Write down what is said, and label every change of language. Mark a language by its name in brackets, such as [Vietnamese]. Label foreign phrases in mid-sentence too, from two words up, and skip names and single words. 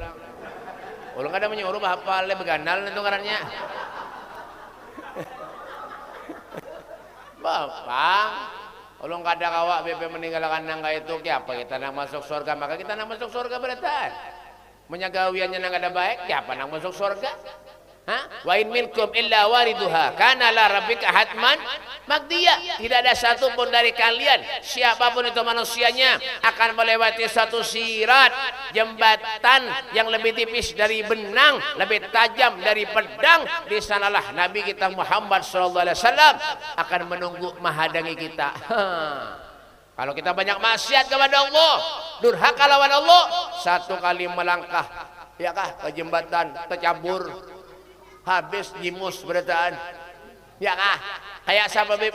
[Banjar] Ulun kada menyuruh hafal le begandal itu ngarannya. Bapak, ulun kada kawa BP meninggalkan nangga itu ki apa kita nang masuk surga, maka kita nang masuk surga beratan. Menyagawiannya nang kada baik, ki apa nang masuk surga? [Arabic] Wa in minkum illa wariduha kana la rabbika hatman maqdiya. [Indonesian] Tidak ada satu pun dari kalian, siapapun itu manusianya, akan melewati satu sirat, jembatan yang lebih tipis dari benang, lebih tajam dari pedang. Di sanalah Nabi kita Muhammad [Arabic] sallallahu alaihi wasallam [Indonesian] akan menunggu menghadangi kita. [Banjar] Kalau kita banyak maksiat kepada Allah, durhaka lawan Allah, satu kali melangkah ya kah ke jembatan tercabur, habis jimus berataan. Ya kah? Kayak siapa beb?